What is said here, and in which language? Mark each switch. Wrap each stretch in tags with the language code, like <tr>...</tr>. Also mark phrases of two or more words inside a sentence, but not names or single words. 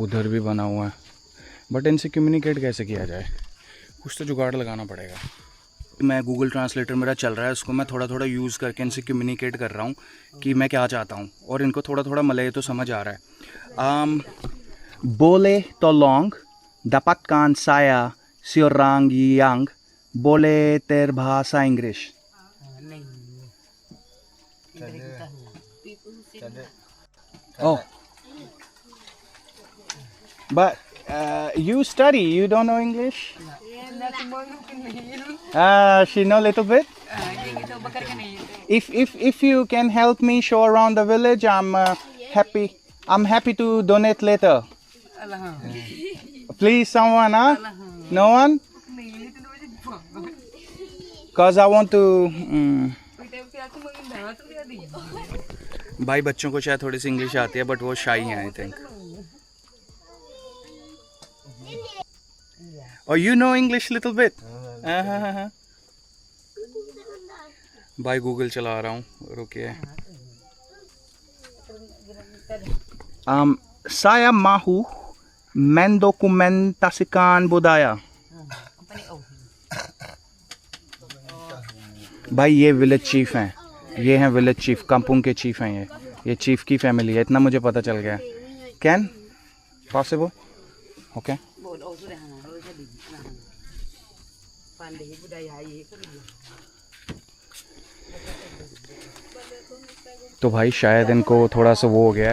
<hi>उधर भी बना हुआ है, बट इनसे कम्युनिकेट कैसे किया जाए, कुछ तो जुगाड़ लगाना पड़ेगा। मैं गूगल ट्रांसलेटर मेरा चल रहा है, उसको मैं थोड़ा थोड़ा यूज़ करके इनसे कम्युनिकेट कर रहा हूँ कि मैं क्या चाहता हूँ, और इनको थोड़ा थोड़ा मलय तो समझ आ रहा है। बोले तो</hi> <ms>लॉन्ग dapatkan saya seorang yang boleh berbahasa Inggris.</ms> <en>Oh, but you study, you don't know English? She know little bit. If you can help me show around the village, I'm happy. I'm happy to donate later. Please, someone, huh? No one? Cause I want to.</en> <hi>भाई बच्चों को शायद थोड़ी सी इंग्लिश आती है, बट वो शाई हैं</hi> <en>I think.</en> <hi>और</hi> <en>you know English little bit?</en> <hi>भाई गूगल चला रहा हूँ, रुकिए.</hi> <ms>Saya mahu mendokumentasikan budaya.</ms> <hi>भाई ये</hi> <en>village chief</en> <hi>हैं, ये हैं</hi> <en>village chief,</en> <hi>कामपुंग के चीफ हैं ये चीफ की फैमिली है, इतना मुझे पता चल गया.</hi> <en>can possible? okay.</en> <hi>तो भाई शायद इनको थोड़ा सा वो हो गया है.</hi>